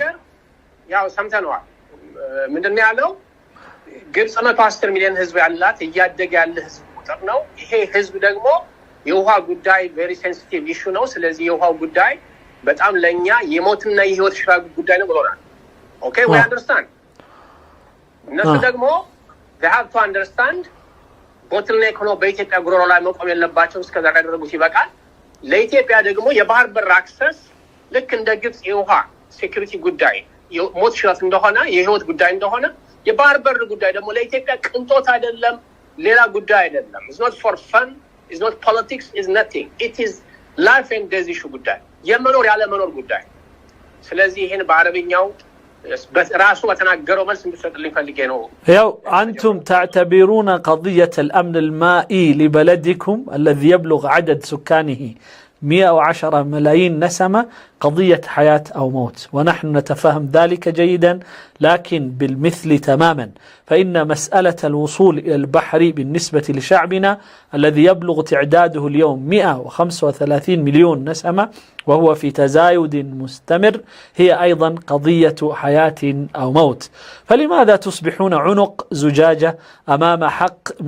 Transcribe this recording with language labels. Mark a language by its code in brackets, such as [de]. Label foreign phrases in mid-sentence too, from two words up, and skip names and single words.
[am] ያው ሰምተነዋል። ምንድነው ያለው? ግብጽ 110 ሚሊዮን ህዝብ ያላት እያደገ ያለ ህዝብ ቁጥር ነው። ይሄ ህዝብ ደግሞ የውሃ ጉዳይ [en] very sensitive issue [am] ነው። ስለዚህ የውሃው ጉዳይ በጣም ለኛ የሞትና የህይወት ሽራ ጉዳይ ነው ብሎናል። ኦኬ [en] we understand። [am] እነሱ ደግሞ [en] they have to understand [am] ቦትልኔክ ሆኖ በኢትዮጵያ ጉሮሮ ላይ መቆም የለባቸው። እስከዛ ያደረጉት ይበቃል። ለኢትዮጵያ ደግሞ የባህር በር አክሰስ ልክ እንደ ግብጽ የውሃ ሴኩሪቲ ጉዳይ ሞት ሽረት እንደሆነ የህይወት ጉዳይ እንደሆነ የባህር በር ጉዳይ ደግሞ ለኢትዮጵያ ቅንጦት አይደለም ሌላ ጉዳይ አይደለም [en] it's not for fun it's not politics is nothing it is life and death issue [am] ጉዳይ የመኖር ያለ መኖር ጉዳይ ስለዚህ ይሄን በአረብኛው ራሱ በተናገረው መልስ እንድትሰጥልኝ ፈልጌ ነው [ar] ያው አንቱም تعتبرون قضية الأمن المائي لبلدكم الذي يبلغ عدد سكانه 110 ملايين نسمة قضية حياة أو موت ونحن نتفهم ذلك جيدا لكن بالمثل تماما فإن مسألة الوصول إلى البحر بالنسبة لشعبنا الذي يبلغ تعداده اليوم 135 مليون نسمة وهو في تزايد مستمر هي أيضا قضية حياة أو موت فلماذا تصبحون عنق زجاجة أمام حق